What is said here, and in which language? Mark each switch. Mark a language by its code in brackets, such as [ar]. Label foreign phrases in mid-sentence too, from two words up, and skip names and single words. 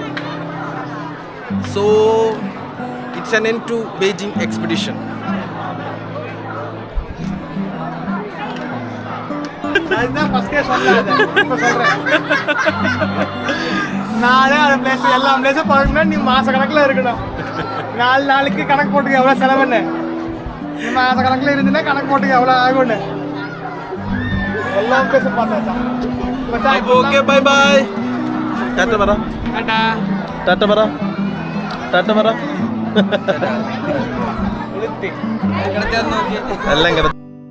[en] so it's an end to Beijing expedition. [ta] அதுதான் ஃபர்ஸ்டே சொல்லாத இப்ப சொல்றேன் நாளே அந்த பிளேஸ் எல்லா பிளேஸும் பார்க்கணும்னா நீ மாச கணக்குல இருக்கணும் 4 நாளைக்கு கணக்கு போட்டுக்க எவ்வளவு செலவுன்னு நீ மாச கணக்குல இருந்தீங்கன்னா கணக்கு போட்டுக்க எவ்வளவு ஆகும்னு எல்லா பிளேஸும் பார்த்தாச்சா [en] okay bye bye [ml] ടാറ്റ പറ [ta] டாடா [ml] ടാറ്റ പറ ടാറ്റ പറ [ta] கிடைச்சா നോക്കി [ml] എല്ലാം കിടന്നു